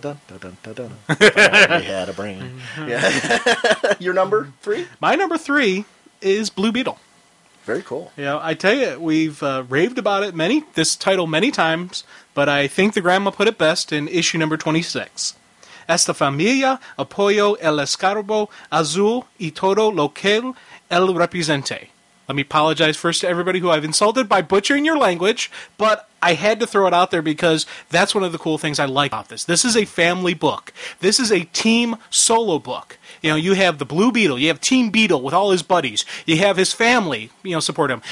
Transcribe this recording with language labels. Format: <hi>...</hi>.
<en>We had a brain. Yeah. Your number 3? My number 3 is Blue Beetle. Very cool. I tell you, we've raved about this title many times, but I think the grandma put it best in issue number 26.</en> <es>Esta familia apoyo el escarbo azul y todo lo que él represente.</es> <en>Let me apologize first to everybody who I've insulted by butchering your language, but I had to throw it out there because that's one of the cool things I like about this. This is a family book. This is a team solo book. You have the Blue Beetle. You have Team Beetle with all his buddies. You have his family, support him.</en>